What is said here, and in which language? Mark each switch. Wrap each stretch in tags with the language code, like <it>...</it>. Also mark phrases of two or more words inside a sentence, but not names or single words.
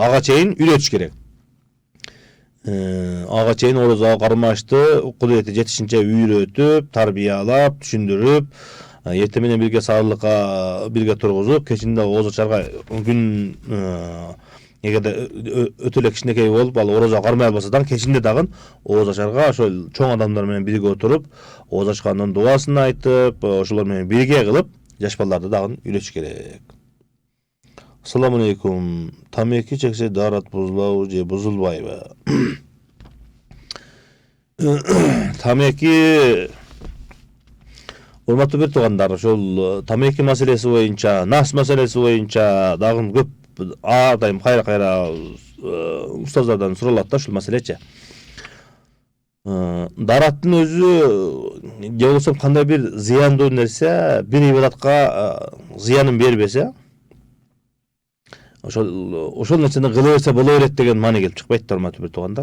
<ky>Ага чейин үйрөтүш керек. Ага чейин орозого кармашты кудурети жетишинче үйрөтүп, тарбиялап, түшүндүрүп, эртең менен бирге саарлыкка бирге тургузуп, кечинде ооз ачарга күн эгерде өтө эле кичинекей болуп, ал орозо кармай албаса дагы кечинде дагы ооз ачарга ошол чоң адамдар менен бирге отуруп, ооз ачкандын дубасын айтып, ошолор менен бирге кылып, жаш балдарды дагы үйрөтүш керек.</ky> <ar>السلام عليكم.</ar> <ky>Тамаки чексе дарат бузулабы же бузулбайбы? Tamaki урматтуу бир туугандар, ошол тамеки маселеси боюнча, нас маселеси боюнча дагы көп ар дайым кайра устаздардан суралат да ушул маселечи. Дараттын өзү же болбосо кандай бир зыяндуу нерсе, бир ибадатка зыянын бербесе, ошол нерсени кыла берсе боло берет деген маани келип чыкпайт да, урматтуу бир туугандар.</ky>